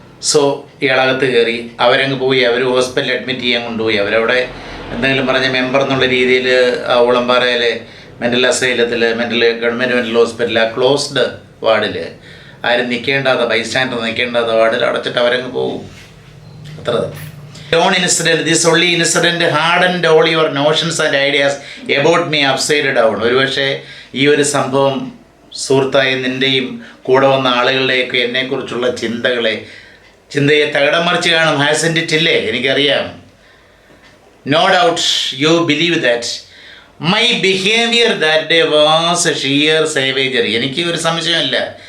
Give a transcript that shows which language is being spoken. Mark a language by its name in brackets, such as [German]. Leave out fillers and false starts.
[Malayalam] So ഇയാളകത്ത് കയറി. അവരങ്ങ് പോയി. അവർ ഹോസ്പിറ്റലിൽ അഡ്മിറ്റ് ചെയ്യാൻ കൊണ്ടുപോയി. അവരവിടെ എന്തെങ്കിലും പറഞ്ഞ മെമ്പർ എന്നുള്ള രീതിയിൽ ഉളമ്പാറയിലെ മെൻ്റൽ അസൈലത്തിൽ, ഗവൺമെൻറ് മെൻ്റൽ ഹോസ്പിറ്റലിൽ ആ ക്ലോസ്ഡ് വാർഡിൽ ആരും നിൽക്കേണ്ടാത്ത, ബൈസ്റ്റാൻഡർ നിൽക്കേണ്ടാത്ത വാർഡിൽ അടച്ചിട്ട് അവരങ്ങ് പോകും. അത്ര തന്നെ. [English] Own incident, this only incident hardened all your notions and ideas about me upside down. [Malayalam] ഒരുപക്ഷെ ഈ ഒരു സംഭവം സുഹൃത്തായ നിൻ്റെയും കൂടെ വന്ന ആളുകളുടെയൊക്കെ എന്നെക്കുറിച്ചുള്ള ചിന്തയെ തകിടം മറിച്ച് കാണും. [English] hasn't it [Malayalam] ഇല്ലേ? എനിക്കറിയാം. [English] No doubt you believe that my behaviour that day was sheer savagery. [Malayalam] എനിക്ക് ഒരു സംശയമില്ല,